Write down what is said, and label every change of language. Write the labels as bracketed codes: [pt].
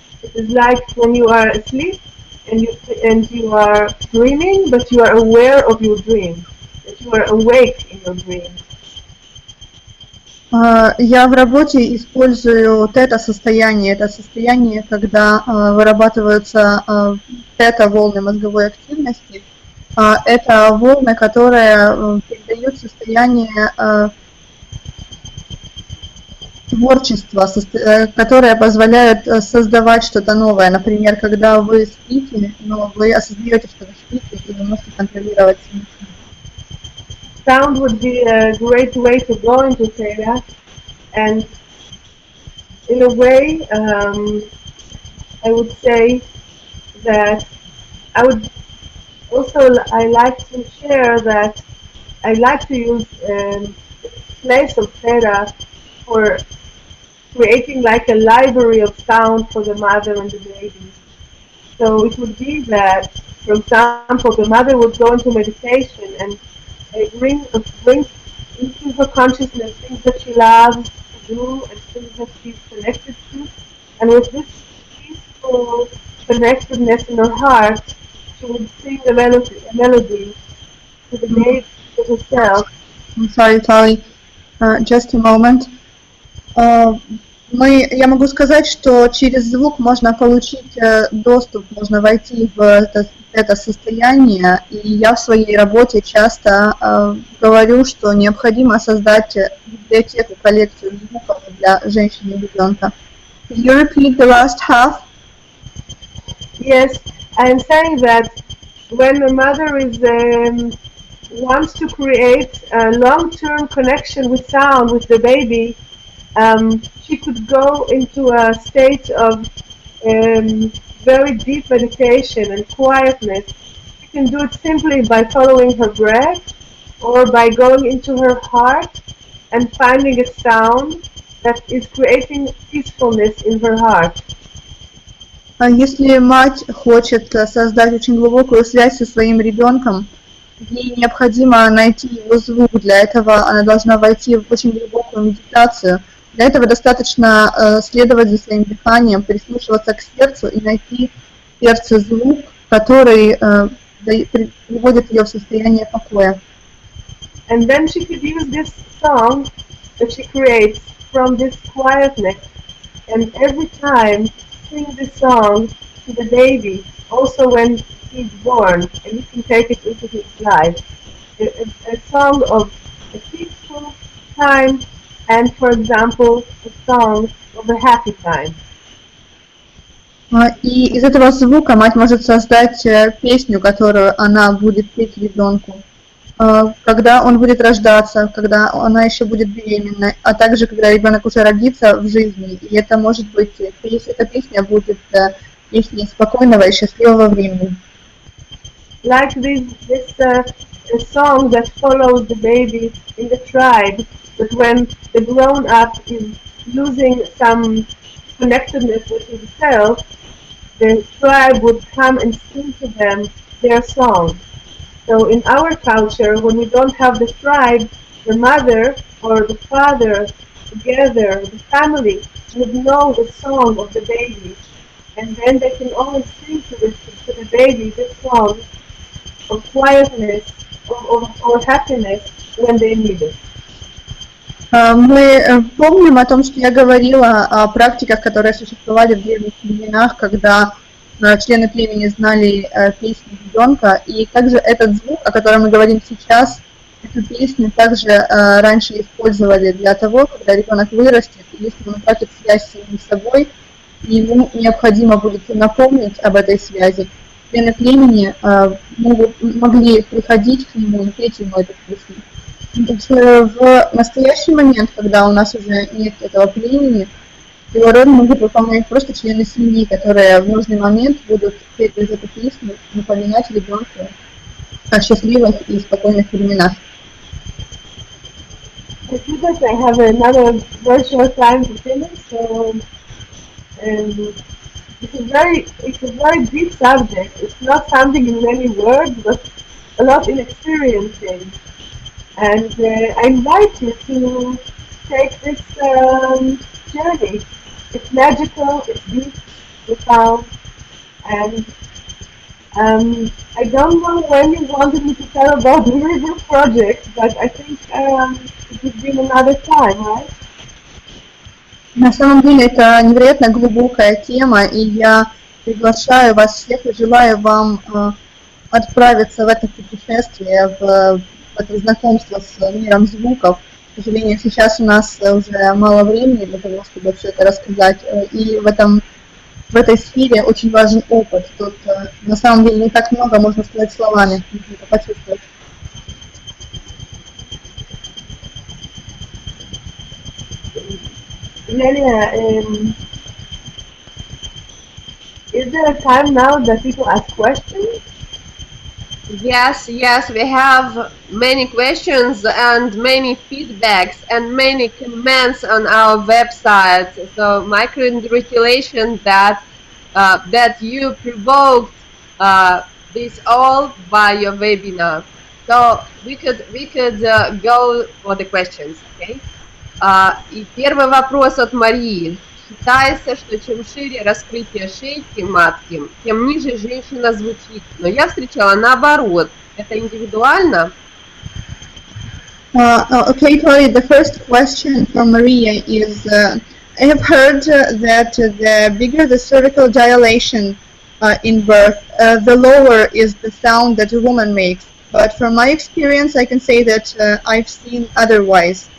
[en] It is like when you are asleep and you are dreaming, but you are aware of your dream, that you are awake in your dream. [ru] Я в работе использую тета-состояние. Это состояние, когда вырабатываются тета-волны мозговой активности. Это волны, которые передают состояние творчества, которые позволяют создавать что-то новое. Например, когда вы спите, но вы осознаете, что вы спите, и вы можете контролировать свои мысли. [en] Sound would be a great way to go into theta, and in a way, I would say that I like to share that I like to use place of theta for creating like a library of sound for the mother and the baby. So it would be that, for example, the mother would go into meditation and bring into her consciousness things that she loves to do and things that she's connected to. And with this peaceful connectedness in her heart, she would sing a melody to the baby, to herself. I'm sorry, Tlalie. Just a moment. [ru] Я могу сказать, что через звук можно получить доступ, можно войти в это состояние, и я в своей работе часто говорю, что необходимо создать библиотеку, коллекцию звуков для женщины и ребенка. [en] Could you repeat the last half? Yes, I am saying that when a mother wants to create a long-term connection with sound with the baby, she could go into a state of very deep meditation and quietness. She can do it simply by following her breath or by going into her heart and finding a sound that is creating peacefulness in her heart. [ru] Если мать хочет создать очень глубокую связь со своим ребенком, ей необходимо найти его звук. Для этого она должна войти в очень глубокую медитацию. Для этого достаточно следовать за своим дыханием, прислушиваться к сердцу и найти в сердце звук, который приводит ее в состояние покоя. [en] And then she could use this song that she creates from this quietness, and every time sing this song to the baby, also when he's born, and you can take it into his life. A song of a peaceful time, and for example, a song of a happy time. [ru] И из этого звука мать может создать песню, которую она будет петь ребенку, когда он будет рождаться, когда она еще будет беременна, а также когда ребенок уже родится в жизни. И это может быть, эта песня будет песней спокойного и счастливого времени. [en] Like this song that follows the baby in the tribe, that when the grown-up is losing some connectedness with himself, the tribe would come and sing to them their song. So in our culture, when we don't have the tribe, the mother or the father together, the family, would know the song of the baby, and then they can always sing to the baby this song of quietness, or happiness when they need it. [ru] Мы помним о том, что я говорила о практиках, которые существовали в древних временах, когда члены племени знали песни ребенка, и также этот звук, о котором мы говорим сейчас, эту песню также раньше использовали для того, когда ребенок вырастет, и если он утратит связь с самим собой, ему необходимо будет напомнить об этой связи. Члены племени могли приходить к нему и петь ему эту песню. В настоящий момент, когда у нас уже нет этого племени, его роль могут выполнять просто члены семьи, которые в нужный момент будут петь из этой песни, напоминать ребенку о счастливых и спокойных временах. [en] I see that I have another very short time to finish, so it's a very deep subject. It's not something in many words, but a lot in experiencing. And I invite you to take this journey. It's magical, it's deep, profound, and I don't know when you wanted me to tell about the river project, but I think it would be another time, right? [ru] На самом деле это невероятно глубокая тема, и я приглашаю вас всех и желаю вам отправиться в это путешествие, в это знакомство с миром звуков. К сожалению, сейчас у нас уже мало времени для того, чтобы все это рассказать, и в этой сфере очень важен опыт. Тут на самом деле не так много можно сказать словами, нужно это почувствовать. [en] Eugenia, is there a time now that people ask questions? Yes, we have many questions and many feedbacks and many comments on our website. So my congratulations that you provoked this all by your webinar. So we could go for the questions, okay? [ru] И первый вопрос от Марии. Считается, что чем шире раскрытие шейки матки, тем ниже женщина звучит. Но я встречала наоборот. Это индивидуально? [en] Okay, Tori, the first question from Maria is, I have heard that the bigger the cervical dilation in birth, the lower is the sound that a woman makes. But from my experience, I can say that I've seen otherwise.